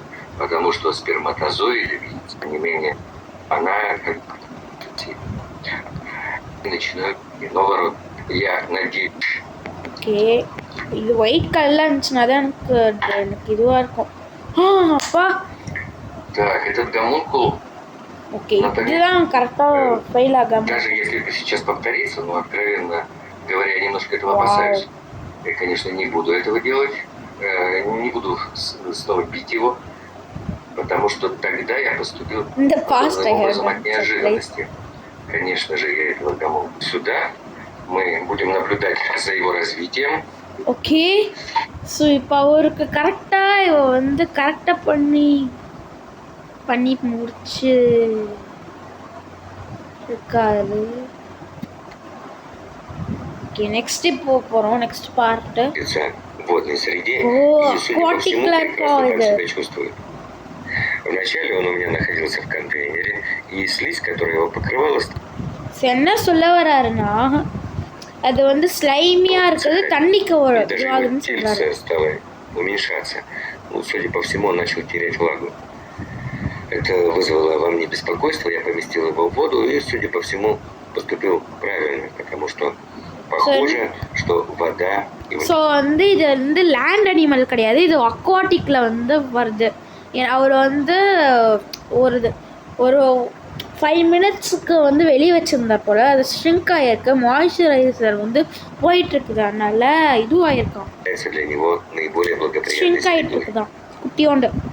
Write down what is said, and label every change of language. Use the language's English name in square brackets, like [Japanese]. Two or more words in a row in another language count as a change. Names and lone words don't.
[Tamil] ஓகே, இது [English] white colour [Tamil] இருந்துச்சுன்னா தான் எனக்கு இதுவா இருக்கும். அப்பா, ஓகே, இதுதான் கரெக்டா ஃபெயில் ஆகாம. [Russian] Говоря, я немножко этого опасаюсь. Я, конечно, не буду этого делать, не буду снова бить его, потому что тогда я поступил таким образом от неожиданности. Конечно же, я этого домой сюда. Мы будем наблюдать за его развитием. [English] okay, so [Tamil] இப்போ அவருக்கு கரெக்டாக இவ வந்து கரெக்டாக பண்ணி முடிச்சு இருக்காரு. ஓகே, நெக்ஸ்ட் இப்போ போகிறோம். [English] next part. [Russian] Акватикла себя чувствует. Вначале он у меня находился в контейнере, и слизь, которая его покрывала... [Tamil] என்ன சொல்ல வராருன்னா, அது வந்து ஸ்லைமியா இருக்குது, தண்ணிக்கு அதுன்னு சொல்றாரு. [Russian] Стало уменьшаться. Ну, судя по всему, он начал терять влагу. Это вызвало во мне беспокойство. Я поместил его в воду и, судя по всему, поступил правильно, потому что похоже, что вода... [Tamil] ஸோ வந்து இது வந்து [English] land animal [Tamil] கிடையாது, இது அக்வாட்டிக்கில் வந்து வருது. அவர் வந்து ஒரு 5 minutesக்கு வந்து வெளியே வச்சுருந்தா போல் அது ஷ்ரிங்க் ஆகிருக்கு. மாய்ஸ்சரைசர் வந்து போயிட்டுருக்குது, அதனால இதுவாகிருக்கான், ஷ்ரிங்க் ஆகிட்டு இருக்குதான் குட்டியோண்டு.